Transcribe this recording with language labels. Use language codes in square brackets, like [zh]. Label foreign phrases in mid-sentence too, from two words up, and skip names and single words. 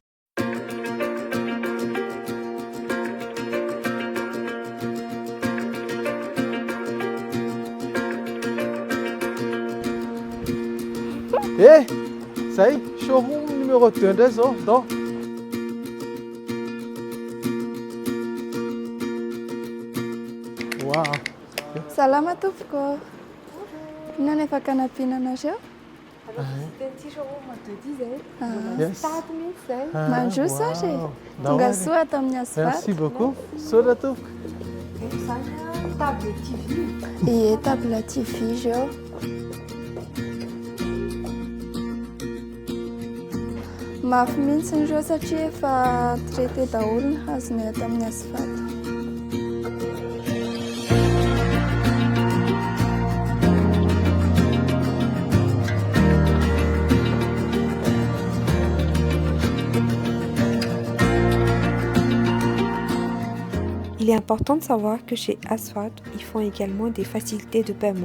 [fr] Eh, ça y est, showroom numéro 2, désolé. Waouh. [mg] Salama tompoko. Inona efa kanapinanareo? [en] Yes. [mg] Mandroso ary. Wow. Tonga soa ato amin'ny Asfalt. [fr] Merci beaucoup. Soda tout. [mg] Ie, [fr] table TV [mg] zao. Mafy mihitsy ireo satria efa traité daholo ny hazony ato amin'ny Asfalt. [fr] Il est important de savoir que chez Asfalt, ils font également des facilités de paiement.